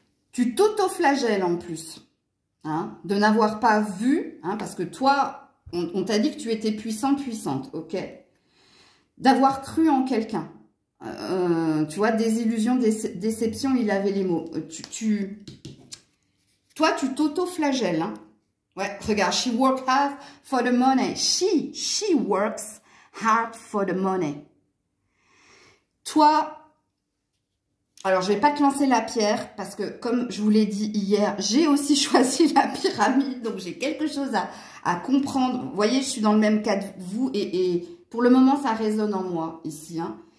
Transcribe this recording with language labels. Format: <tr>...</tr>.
<fr>Tu t'auto-flagelles en plus. Hein, de n'avoir pas vu, hein, parce que toi, on t'a dit que tu étais puissant, puissante, ok. D'avoir cru en quelqu'un. Tu vois, désillusion, déception, il avait les mots. Toi, tu t'auto-flagelles. Hein. Ouais, regarde,</fr> <en>she works hard for the money. She works hard for the money.</en> <fr>Toi, alors je vais pas te lancer la pierre parce que comme je vous l'ai dit hier, j'ai aussi choisi la pyramide. Donc j'ai quelque chose à comprendre. Vous voyez, je suis dans le même cas que vous et pour le moment, ça résonne en moi ici. Hein.</fr>